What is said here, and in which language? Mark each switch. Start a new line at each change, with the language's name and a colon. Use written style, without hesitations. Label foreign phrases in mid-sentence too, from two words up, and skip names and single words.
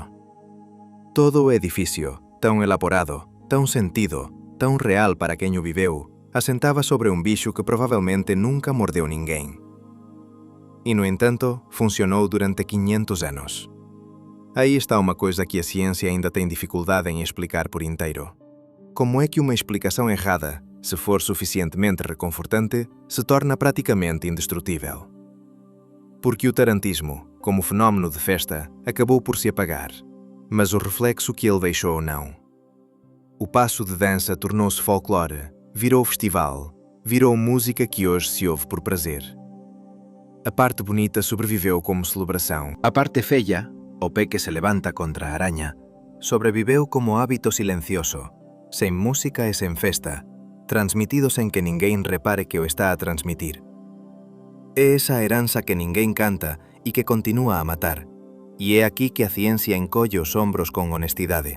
Galician: Todo o edificio, tan elaborado, tan sentido, tan real para quen o viveu, asentaba sobre un bicho que provavelmente nunca mordeu ninguén. E, no entanto, funcionou durante 500 anos. Aí está unha coisa que a ciencia aínda ten dificuldade en explicar por inteiro. Como é que unha explicación errada, se for suficientemente reconfortante, se torna praticamente indestrutível?
Portuguese: Porque o tarantismo, como fenómeno de festa, acabou por se apagar, mas o reflexo que ele deixou não. O passo de dança tornou-se folclore, virou festival, virou música que hoje se ouve por prazer. A parte bonita sobreviveu como celebração.
Galician: A parte feia, o pé que se levanta contra a araña, sobreviveu como hábito silencioso, sen música e sen festa, transmitido sen que ninguén repare que o está a transmitir. É esa heranza que ninguén canta e que continúa a matar, e é aquí que a ciencia encolle os ombros con honestidade.